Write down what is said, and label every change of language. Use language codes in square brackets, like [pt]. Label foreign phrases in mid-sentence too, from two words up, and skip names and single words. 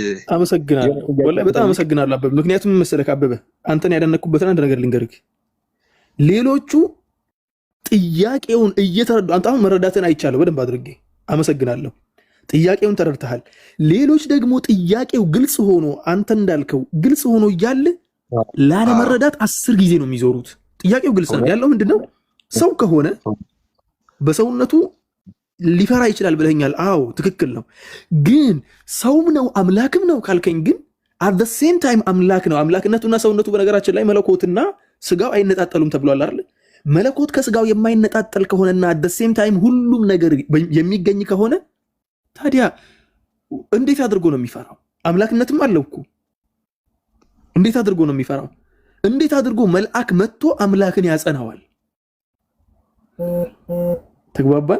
[am] አመሰግናለሁ። ወላሂ በጣም አመሰግናለሁ አበበ። ምክንያቱም መሰለህ አበበ አንተን ያደነኩበትን አንድ ነገር ልንገርህ። ሌሎቹ ጥያቄውን እየተረዱ አንተ አሁን መረዳትን አይቻለሁ በደንብ አድርጌ አመሰግናለሁ። ጥያቄውን ተረድተሃል። ሌሎች ደግሞ ጥያቄው ግልጽ ሆኖ አንተ እንዳልከው ግልጽ ሆኖ እያለ ላለመረዳት 10 ጊዜ ነው የሚዞሩት። ጥያቄው ግልጽ ነው ያለው ምንድነው? ሰው ከሆነ በሰውነቱ ሊፈራ ይችላል ብለኛል። አዎ ትክክል ነው። ግን ሰውም ነው አምላክም ነው ካልከኝ ግን [en] at the same time [am] አምላክ ነው። አምላክነቱና ሰውነቱ በነገራችን ላይ መለኮትና ስጋው አይነጣጠሉም ተብሏል አይደል? መለኮት ከስጋው የማይነጣጠል ከሆነና [en] at the same time [am] ሁሉም ነገር የሚገኝ ከሆነ ታዲያ እንዴት አድርጎ ነው የሚፈራው? አምላክነትም አለው እኮ። እንዴት አድርጎ ነው የሚፈራው? እንዴት አድርጎ መልአክ መጥቶ አምላክን ያጸናዋል? ተግባባን?